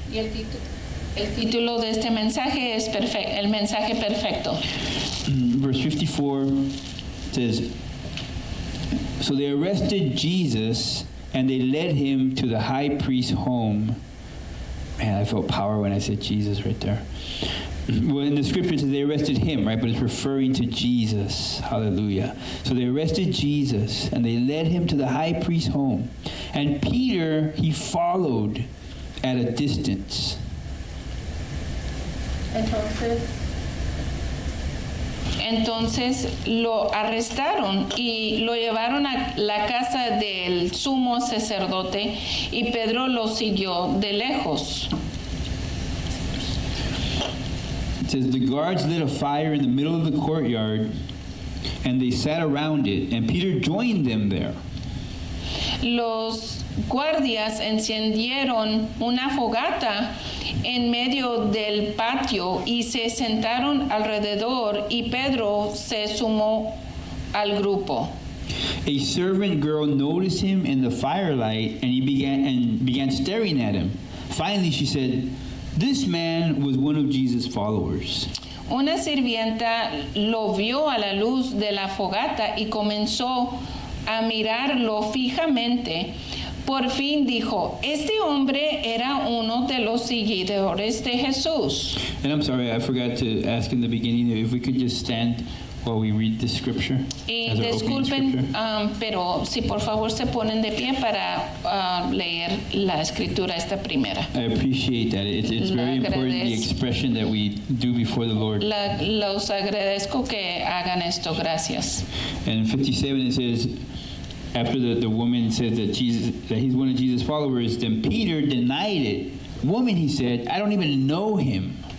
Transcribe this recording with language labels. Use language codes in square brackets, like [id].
[es] Y el título de este mensaje es el mensaje perfecto. [en] Verse 54 says, So they arrested Jesus and they led him to the high priest's home. Man, I felt power when I said Jesus right there. Well, in the scripture it says they arrested him, right? But it's referring to Jesus. Hallelujah. So they arrested Jesus and they led him to the high priest's home. And Peter, he followed at a distance. [es] Entonces lo arrestaron y lo llevaron a la casa del sumo sacerdote y Pedro lo siguió de lejos. [en] It says the guards lit a fire in the middle of the courtyard and they sat around it and Peter joined them there. [es] Los guardias encendieron una fogata en medio del patio y se sentaron alrededor y Pedro se sumó al grupo. [en] A servant girl noticed him in the firelight and he began staring at him. Finally she said, "This man was one of Jesus' followers." [es] Una sirvienta lo vio a la luz de la fogata y comenzó a mirarlo fijamente. Por fin dijo, este hombre era uno de los seguidores de Jesús. [en] And I'm sorry, I forgot to ask in the beginning if we could just stand while we read the scripture. [es] Y [en] as our opening [es] disculpen, [en] scripture. [es] pero si por favor se ponen de pie para leer la escritura esta primera. [en] I appreciate that. It's [es] La [en] very important, the [es] agradezco. [en] expression that we do before the Lord. [es] Los agradezco que hagan esto, gracias. [en] And 57 it says, after the woman said that he's one of Jesus' followers, then Peter denied it. Woman, he said, I don't even know him.